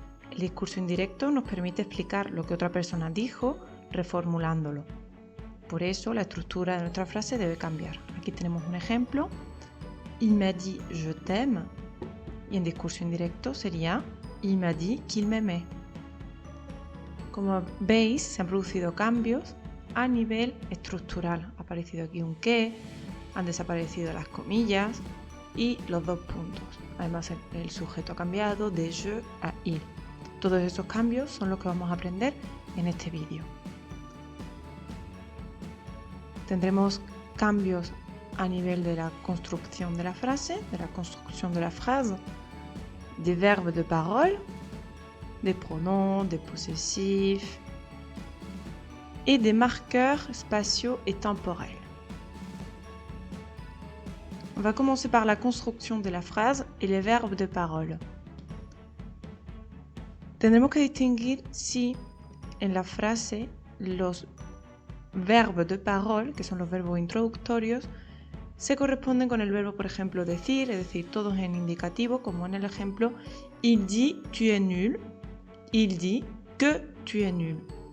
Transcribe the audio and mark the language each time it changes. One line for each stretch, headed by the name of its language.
Spanish: El discurso indirecto nos permite explicar lo que otra persona dijo reformulándolo. Por eso, la estructura de nuestra frase debe cambiar. Aquí tenemos un ejemplo.
French: Il m'a dit je t'aime.
Spanish: Y en discurso indirecto sería
French: il m'a dit qu'il m'aimait.
Spanish: Como veis, se han producido cambios a nivel estructural. Ha aparecido aquí un que, han desaparecido las comillas y los dos puntos. Además, el sujeto ha cambiado de je a il. Todos esos cambios son los que vamos a aprender en este vídeo. Tendremos cambios a nivel de la construcción
French: de la frase, de la construcción de la phrase, des verbes de parole, des pronoms, des possessifs et des marqueurs spatiaux et temporels. On va commencer par la construction de la phrase et les verbes de parole.
Spanish: Tendremos que distinguir si en la frase los verbos de parole, que son los verbos introductorios, se corresponden con el verbo, por ejemplo, decir, es decir, todos en indicativo, como en el ejemplo
French: il dit tu es nul,
Spanish: il dit que tu es nul.